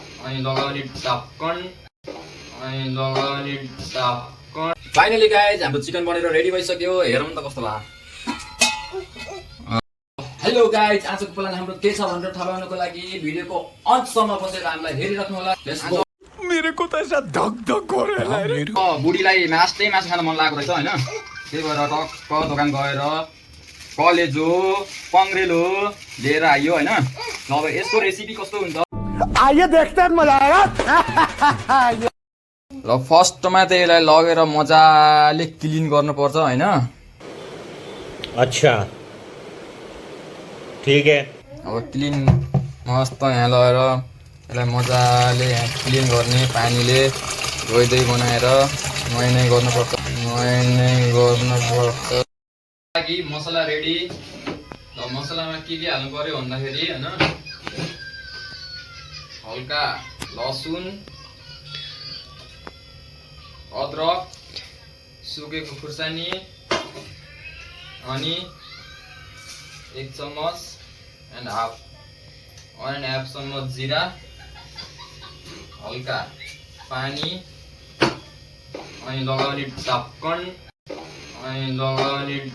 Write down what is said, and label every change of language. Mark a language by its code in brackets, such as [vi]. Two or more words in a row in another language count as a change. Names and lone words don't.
[ne] अनि लगाउने ढक्कन अनि लगाउने ढक्कन। [en] finally guys [ne] हाम्रो चिकन बनेर रेडी भइसक्यो। हेरौँ त कस्तो भयो। [en] hello guys, [ne] आजको प्लान हाम्रो के छ भनेर थाहा पाउनको लागि भिडियोको अन्तसम्म बसेर हामीलाई हेरिराख्नु होला। [hi] मेरे को तो ऐसा धक धक हो रहा है। [ne] बुढीलाई मासु खान मन लागेको रहेछ हैन, त्यही भएर टक्क दोकान गएर कलेजो पङ्ग्रेलो लिएर आइयो हैन। अब यसको रेसिपी कस्तो हुन्छ [hi] आइए देखते हैं, मजा आएगा। [ne] ल फर्स्टमा त यसलाई लगेर मजाले क्लिन गर्नुपर्छ हैन। [hi] अच्छा ठीक है। [ne] अब क्लिन मस्त यहाँ लगेर यसलाई मजाले यहाँ क्लिन गर्ने पानीले धोइदै बनाएर नुहाइ गर्नुपर्छ। लागि मसला रेडी। ल मसलामा के हाल्नु पर्यो भन्दाखेरि हैन, हल्का लसुन, अदरक, सुकेको खुर्सानी, अनि 1 चम्मच एन्ड हाफ चम्मच जिरा, हल्का पानी, अनि लगाउने ढक्कन लगाउने